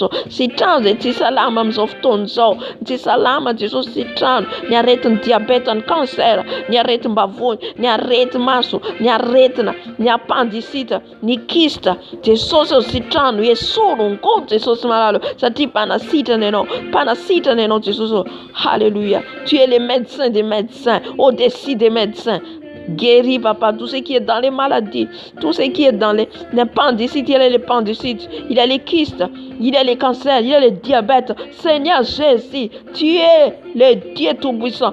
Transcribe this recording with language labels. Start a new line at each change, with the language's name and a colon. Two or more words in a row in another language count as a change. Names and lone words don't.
Malagasy: Sitrano zay tsy salama amin'izao fotoana izao. Tsy salama Jesosy, sitrano, ny aretin'ny diabeta, ny cancer, ny aretim-bavony, ny areti-maso, ny aretina, ny appendicite, ny kyste. Jesosy sitrano, esorongô Jesosy malalo, satria mpanasitrana ianao Jesosy. Alléluia.
French: Tu es le médecin des médecins, au-dessus des médecins. Guéris, papa, tout ce qui est dans les maladies, tout ce qui est dans les appendicites, il y a les appendicites, il y a les kystes, il y a les cancers, il y a le diabète. Seigneur Jésus, tu es le Dieu Tout-Puissant.